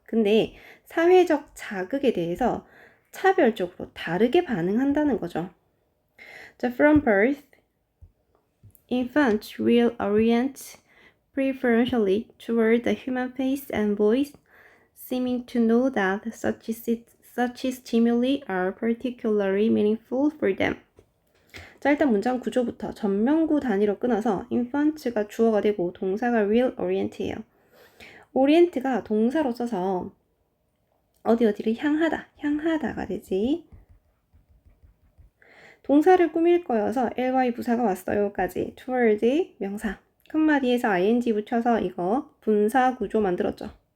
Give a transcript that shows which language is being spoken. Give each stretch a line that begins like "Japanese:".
Korean: 근데 사회적 자극에 대해서 차별적으로 다르게 반응한다는 거죠. 자,
English: from birth, infants will orient preferentially toward the human face and voice, seeming to know that such stimuli are particularly meaningful for them.
Korean: 자, 일단 문장 구조부터 전명구 단위로 끊어서 infants가 주어가 되고 동사가
English: will orient
Korean: 예요. orient가 동사로 써서 어디를 향하다가 되지. 동사를 꾸밀 거여서 ly 부사가 왔어요까지 toward 명사 끝마디에서 ing 붙여서 이거 분사 구조 만들었죠.